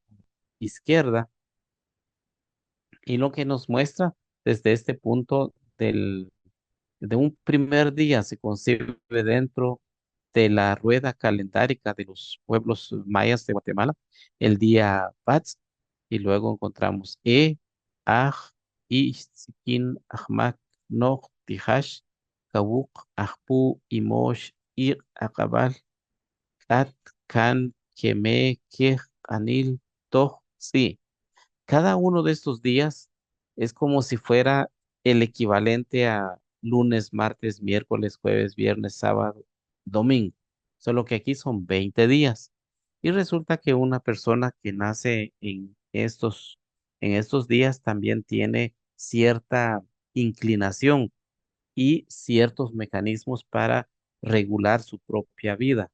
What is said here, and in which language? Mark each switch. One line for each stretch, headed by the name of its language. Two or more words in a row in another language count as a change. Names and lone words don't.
Spanish: izquierda, y lo que nos muestra desde este punto de un primer día se concibe dentro de la rueda calendárica de los pueblos mayas de Guatemala, el día Bats, y luego encontramos Aj, Sikin, Ahmak, Nog, Tijash, Kawuk, Ajpu, Imosh, Ir, Akabal, At, Kan, Keme, Kej, Anil, Toj, sí. Cada uno de estos días es como si fuera el equivalente a lunes, martes, miércoles, jueves, viernes, sábado, domingo. Solo que aquí son 20 días. Y resulta que una persona que nace en estos días también tiene cierta inclinación y ciertos mecanismos para regular su propia vida.